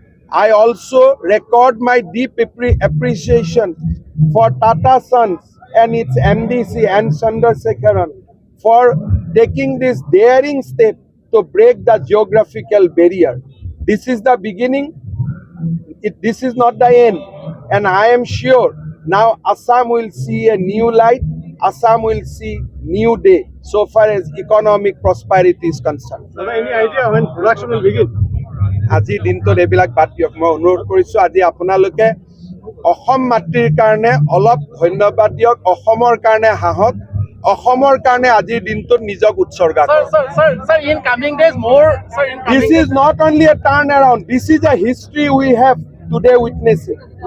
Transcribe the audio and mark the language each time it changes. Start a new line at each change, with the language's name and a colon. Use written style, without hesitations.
English: I also record my deep appreciation for Tata Sons and its MDC and Chandrasekharan for taking this daring step to break the geographical barrier. This is the beginning. This is not the end. And I am sure now Assam will see a new light. Assam will see new day so far as economic prosperity is concerned. Sir, any idea when production will begin?
Assamese: আজি দিনটোত এইবিলাক বাদ দিয়ক। মই অনুৰোধ কৰিছোঁ আজি আপোনালোকে অসম মাতৃৰ কাৰণে অলপ ধন্যবাদ দিয়ক, অসমৰ কাৰণে হাঁহক, অসমৰ কাৰণে আজিৰ দিনটোত নিজক উৎসৰ্গা কৰক।
English: Sir, in coming days more, sir, in coming This is not only a turnaround, this is a history we have today witnessing.